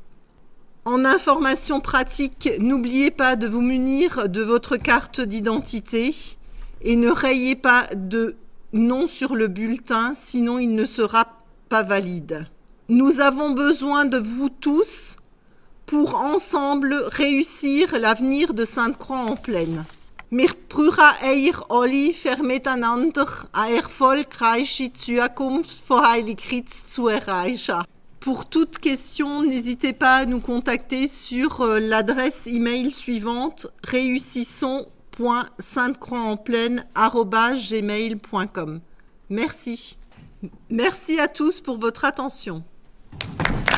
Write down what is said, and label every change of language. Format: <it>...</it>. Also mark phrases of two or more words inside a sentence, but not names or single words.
<fr>En information pratique, n'oubliez pas de vous munir de votre carte d'identité et ne rayez pas de nom sur le bulletin, sinon il ne sera pas valide. Nous avons besoin de vous tous pour ensemble réussir l'avenir de Sainte-Croix-en-Plaine.</fr> <de>Wir brauchen euch alle für miteinander eine erfolgreiche Zukunft von Heiligkreuz zu erreichen.</de> <fr>Pour toute question, n'hésitez pas à nous contacter sur l'adresse email suivante réussissons.saintecroixenplaine@gmail.com. Merci. Merci à tous pour votre attention.</fr>